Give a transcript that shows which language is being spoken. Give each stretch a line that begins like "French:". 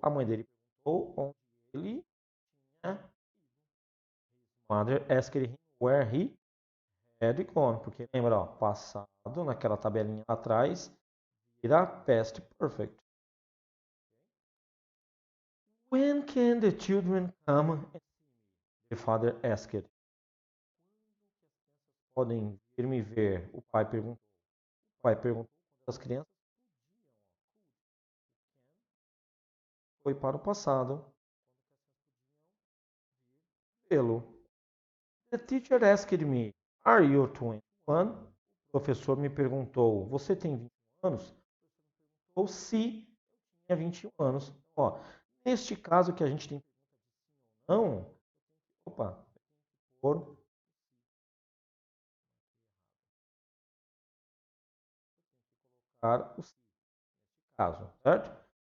Portuguese: A mãe dele perguntou onde ele tinha.
English: Mother asked him where he had gone.
Portuguese: Porque lembra, ó, passado, naquela tabelinha lá atrás, vira past perfect.
English: When can the children come and see me? The father asked.
Portuguese: Podem vir me ver? O pai perguntou. O pai perguntou quando as crianças foi para o passado. Vê-lo.
English: The teacher asked me, are you 21?
Portuguese: O professor me perguntou, você tem 21 anos? Ou se tinha 21 anos. Ó, neste caso que a gente tem não, opa, por colocar o se, neste caso, certo?